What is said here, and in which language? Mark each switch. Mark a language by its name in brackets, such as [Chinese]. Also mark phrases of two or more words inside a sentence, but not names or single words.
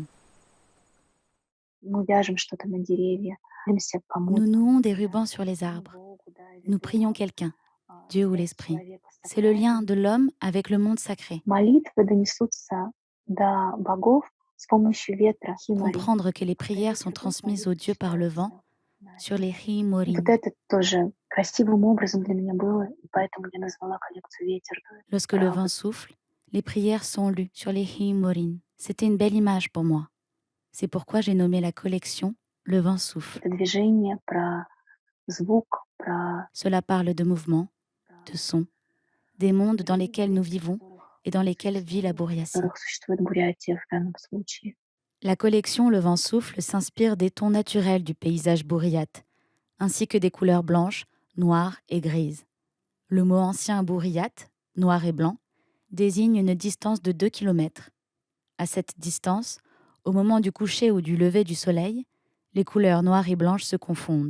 [French] Nous nouons des rubans sur les arbres. Nous prions quelqu'un, Dieu ou l'esprit. C'est le lien de l'homme avec le monde sacré. Comprendre que les prières sont transmises aux dieux par le vent sur les [Russian] И вот Himorin. это тоже красивым образом для меня было, и поэтому я назвала коллекцию «Ветер». [French] Lorsque le [Russian] Про [French] vent [Russian] вот [French] souffle, les prières sont lues sur les Himorin. C'était une belle image pour moi. C'est pourquoi j'ai nommé la collection Le vent souffle. [Russian] это движение, про звук, про [French] Cela parle de mouvement, de son, des mondes dans lesquels nous vivons et dans lesquels vit la [Russian] в Bouriatie. которых существует Бурятия в данном случае. [French] La collection Le vent souffle s'inspire des tons naturels du paysage bouriate, ainsi que des couleurs blanches, noires et grises. Le mot ancien bouriate, noir et blanc, désigne une distance de 2 kilomètres. À cette distance, au moment du coucher ou du lever du soleil, les couleurs noires et blanches se confondent.